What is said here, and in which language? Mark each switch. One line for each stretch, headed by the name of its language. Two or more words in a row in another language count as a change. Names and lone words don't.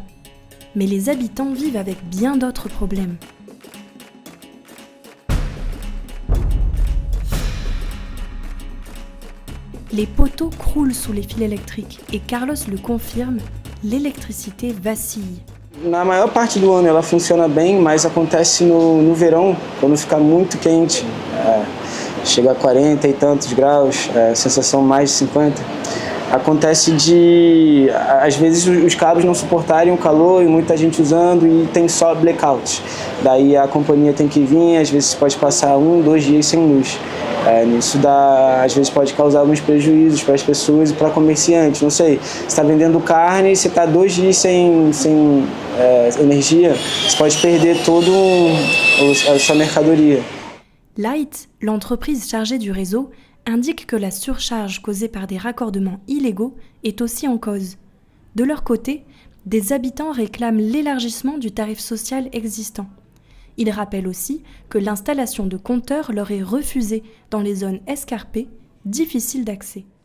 French: Mais les habitants vivent avec bien d'autres problèmes. Les poteaux croulent sous les fils électriques et Carlos le confirme, l'électricité vacille.
Portuguese: Na maior parte do ano ela funciona bem, mas acontece no verão, quando fica muito quente, chega a 40 e tantos graus, sensação mais de 50. Acontece às vezes os cabos não suportarem o calor e muita gente usando e tem só blackout. Daí a companhia tem que vir, às vezes pode passar 1, 2 dias sem luz. Isso às vezes pode causar alguns prejuízos para as pessoas e para comerciantes. Não sei, você está vendendo carne e você está 2 dias sem energia, você pode perder toda a sua mercadoria.
French: Light, l'entreprise chargée du réseau, indique que la surcharge causée par des raccordements illégaux est aussi en cause. De leur côté, des habitants réclament l'élargissement du tarif social existant. Ils rappellent aussi que l'installation de compteurs leur est refusée dans les zones escarpées, difficiles d'accès.